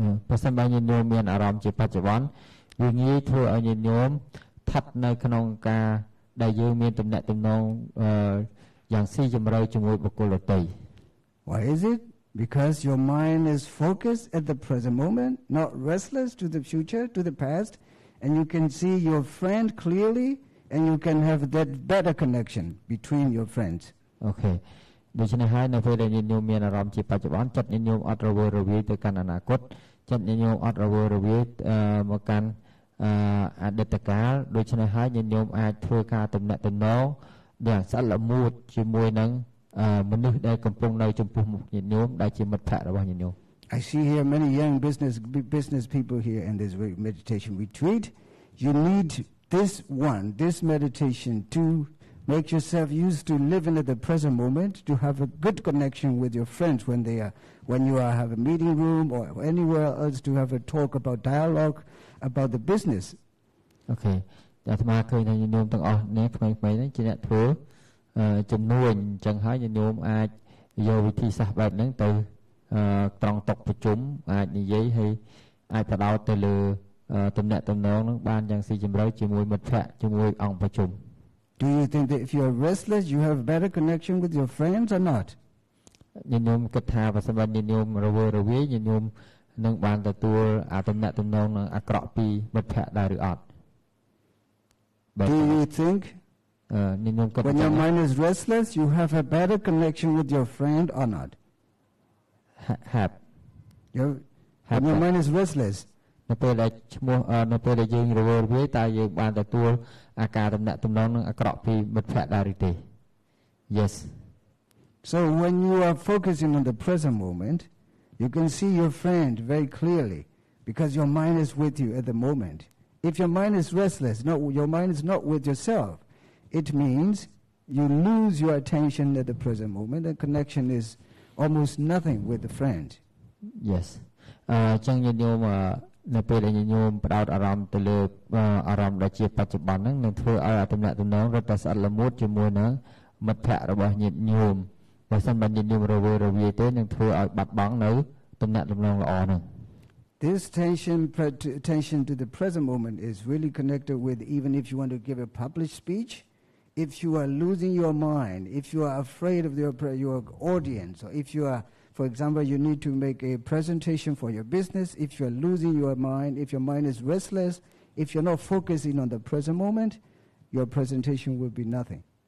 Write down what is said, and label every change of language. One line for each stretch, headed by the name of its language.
Khmer: ប្រសិនបើញាតិញោមមានអារម្មណ៍ជាបច្ចុប្បន្នវាងាយធ្វើឲ្យញាតិញោមស្ថិតនៅក្នុងការដែលយើងមានទំនាក់ទំនងយ៉ាងស៊ីជម្រៅជាមួយបុគ្គលដទៃ
English: Why is it? Because your mind is focused at the present moment, not restless to the future, to the past, and you can see your friend clearly and you can have that better connection between your friends. Okay.
Khmer: ដូច្នេះហើយនៅពេលដែលញាតិញោមមានអារម្មណ៍ជាបច្ចុប្បន្នចិត្តញាតិញោមអត់រវើរវាយទៅកាន់អនាគតចិត្តញាតិញោមអត់រវើរវាយមកកាន់អតីតកាលដូច្នេះហើយញាតិញោមអាចធ្វើការទំនាក់ទំនងយ៉ាងស្អិតល្មួតជាមួយនឹងមនុស្សដែលកំពុងនៅចំពោះមុខញាតិញោមដែលជាមិត្តភក្តិរបស់ញាតិញោម
English: I see here many young business people here in this meditation retreat. You need this meditation to make yourself used to living at the present moment, to have a good connection with your friends when you have a meeting room or anywhere else to have a talk about dialogue about the business. Okay.
Khmer: អាត្មាឃើញថាញាតិញោមទាំងអស់នេះថ្មីៗនេះជាអ្នកធ្វើចំនួនអញ្ចឹងហើយញាតិញោមអាចយកវិធីសាស្ត្របែបហ្នឹងទៅត្រង់តុកប្រជុំអាចនិយាយហើយ អាចទៅដល់ទៅលើទំនាក់ទំនងនឹងបានយ៉ាងស៊ីជម្រៅជាមួយមិត្តភ័ក្តិជាមួយអង្គប្រជុំ
English: Do you think that if you are restless, you have better connection with your friends or not?
Khmer: ញាតិញោមគិតថាបើសិនបើញាតិញោមរវើរវាយញាតិញោមនឹងបានទទួលទំនាក់ទំនងនឹងអាក្រក់ពីមិត្តភ័ក្តិដែរឬអត់
English: Do you think when your mind is restless, you have a better connection with your friend or not? Have. When your mind is restless.
Khmer: នៅពេលដែលឈ្មោះនៅពេលដែលយើងរវើរវាយតើយើងបានទទួលអាការទំនាក់ទំនងនឹងអាក្រក់ពីមិត្តភ័ក្តិដែរឬទេ
English: Yes. So when you are focusing on the present moment, you can see your friend very clearly because your mind is with you at the moment. If your mind is restless, your mind is not with yourself, it means you lose your attention at the present moment and connection is almost nothing with the friend. Yes.
Khmer: ចឹងញាតិញោមនៅពេលដែលញាតិញោមផ្ដោតអារម្មណ៍ទៅលើអារម្មណ៍ដែលជាបច្ចុប្បន្នហ្នឹងនឹងធ្វើឲ្យទំនាក់ទំនងរត់តែស្អិតល្មួតជាមួយនឹងមិត្តភ័ក្តិរបស់ញាតិញោមបើមិនបានញាតិញោមរវើរវាយទេនឹងធ្វើឲ្យបាត់បង់នៅទំនាក់ទំនងល្អហ្នឹង
English: This attention to the present moment is really connected with even if you want to give a public speech, if you are losing your mind, if you are afraid of your audience, or if you are, for example, you need to make a presentation for your business, if you are losing your mind, if your mind is restless, if you're not focusing on the present moment, your presentation will be nothing.